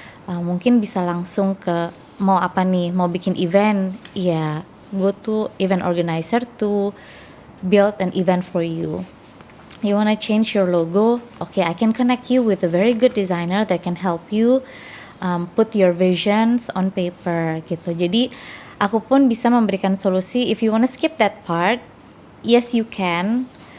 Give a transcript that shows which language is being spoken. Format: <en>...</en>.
<id>Mungkin bisa langsung ke mau apa nih, mau bikin event, ya</id> <en>go to event organizer to build an event for you. you want to change your logo, okay, I can connect you with a very good designer that can help you put your visions on paper</en> <id>gitu. Jadi aku pun bisa memberikan solusi.</id> <en>If you want to skip that part, yes you can.</en>